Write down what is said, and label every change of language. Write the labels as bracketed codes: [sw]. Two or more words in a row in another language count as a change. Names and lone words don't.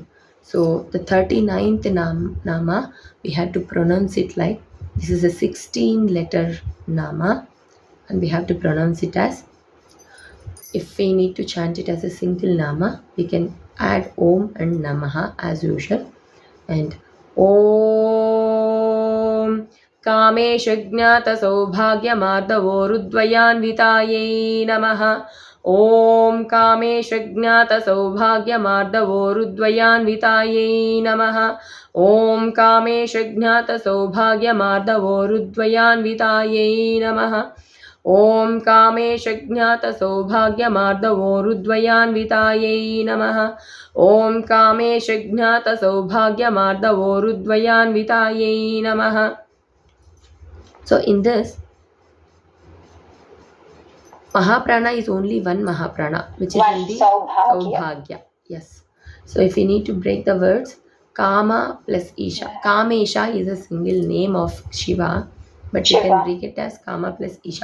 [en] So the 39th nama we have to pronounce it like this is a 16 letter nama and we have to pronounce it as, if we need to chant it as a single nama, we can add Om and Namaha as usual. [sa] And Om कामेशज्ञातसौभाग्यमार्दवोरुद्वयान्वितायै नमः। ఓం కామేశజ్ఞాతసౌభాగ్యమార్దవోరుద్వయాన్వితాయై నమః. ఓం కామేశజ్ఞాతసౌభాగ్యమార్దవోరుద్వయాన్వితాయై నమః. ఓం కామేశజ్ఞాతసౌభాగ్యమార్దవోరుద్వయాన్వితాయై నమః. ఓం కామేశజ్ఞాతసౌభాగ్యమార్దవోరుద్వయాన్వితాయై నమః. [en] So in this, Mahaprana is only one Mahaprana, which is in the Saubhagya. Yes. So if we need to break the words, Kama plus Isha. Kamesha is a single name of Shiva, but you can break it as Kama plus Isha.